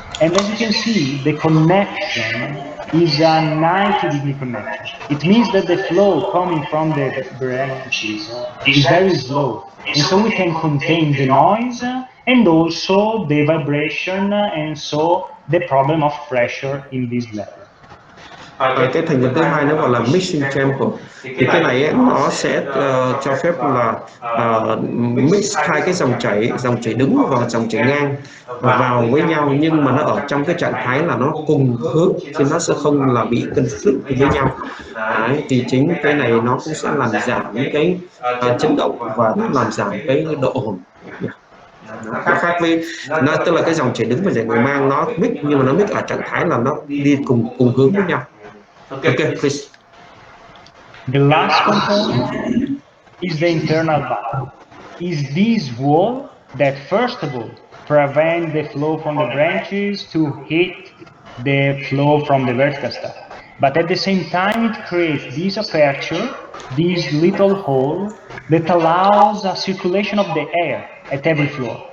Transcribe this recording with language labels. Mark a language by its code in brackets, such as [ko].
[en] And as you can see, the connection is a 90-degree connection. It means that the flow coming from the branches is very slow. And so we can contain the noise and also the vibration, and so the problem of pressure in this level. [vi] Cái thành phần thứ hai nó gọi là mixing chamber. Thì cái này ấy, nó sẽ cho phép là mix hai cái dòng chảy đứng và dòng chảy ngang vào với nhau, nhưng mà nó ở trong cái trạng thái là nó cùng hướng, thì nó sẽ không là bị conflict với nhau. Đấy, thì chính cái này nó cũng sẽ làm giảm cái chấn động và nó làm giảm cái độ ồn. Nó khác với nó, tức là cái dòng chảy đứng và dòng chảy ngang nó mix, nhưng mà nó mix ở trạng thái là nó đi cùng hướng với nhau. [en] Okay, please. The last component is the internal valve. Is this wall that, first of all, prevent the flow from the branches to hit the flow from the vertical stack. But at the same time, it creates this aperture, this little hole that allows a circulation of the air at every floor.